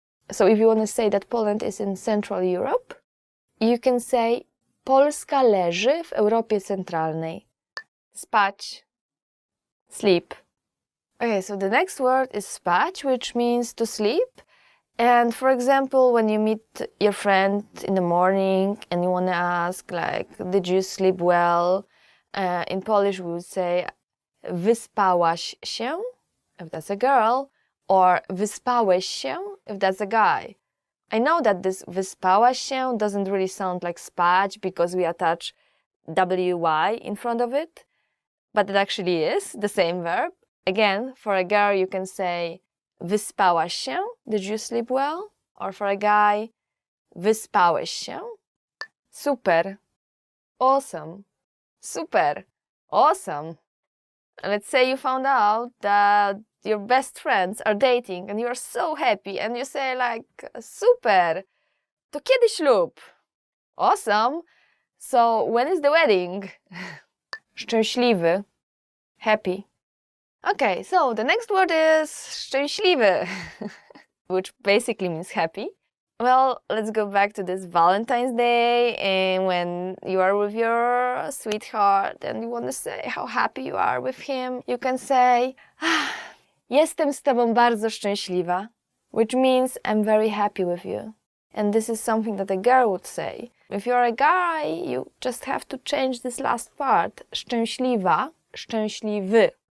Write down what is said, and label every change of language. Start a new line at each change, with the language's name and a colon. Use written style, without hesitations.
English: So if you want to say that Poland is in Central Europe, you can say
Polish: Polska leży w Europie Centralnej.
English: Spać. Sleep. Okay, so the next word is spać, which means to sleep. And for example, when you meet your friend in the morning and you want to ask, like, did you sleep well? In Polish, we would say
Polish: wyspałaś się,
English: if that's a girl, or
Polish: wyspałeś się,
English: if that's a guy. I know that this wyspałaś się doesn't really sound like spać because we attach wy in front of it, but it actually is the same verb. Again, for a girl, you can say
Polish: wyspałaś się,
English: did you sleep well? Or for a guy,
Polish: wyspałeś się.
English: Super. Awesome. Super. Awesome. Let's say you found out that your best friends are dating and you are so happy and you say like,
Polish: super, to kiedy ślub?
English: Awesome. So when is the wedding? Szczęśliwy. Happy. Okay, so the next word is szczęśliwy, which basically means happy. Well, let's go back to this Valentine's Day, and when you are with your sweetheart and you want to say how happy you are with him, you can say,
Polish: jestem z tobą bardzo szczęśliwa,
English: which means I'm very happy with you. And this is something that a girl would say. If you're a guy, you just have to change this last part.
Polish: Szczęśliwa, szczęśliwy.